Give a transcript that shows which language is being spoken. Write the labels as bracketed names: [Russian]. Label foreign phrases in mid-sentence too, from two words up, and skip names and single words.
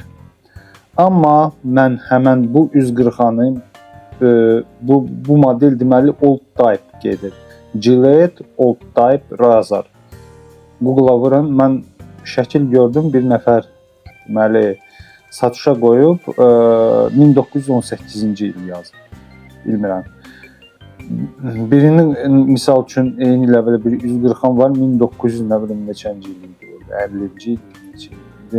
[Azerbaijani] Amma mən həmən bu üz qırxanı, bu model deməli [English] old type [Azerbaijani] gedir. [English] Gillet old type razor. [Azerbaijani] Google'a vurun, mən şəkil gördüm, bir nəfər deməli satışa qoyub 1918-ci il yazıb. Bilmirəm. Birinin misal üçün eyni ilə belə bir üz qırxan var, 1900 nə bilim neçənci il idi, 50-ci il.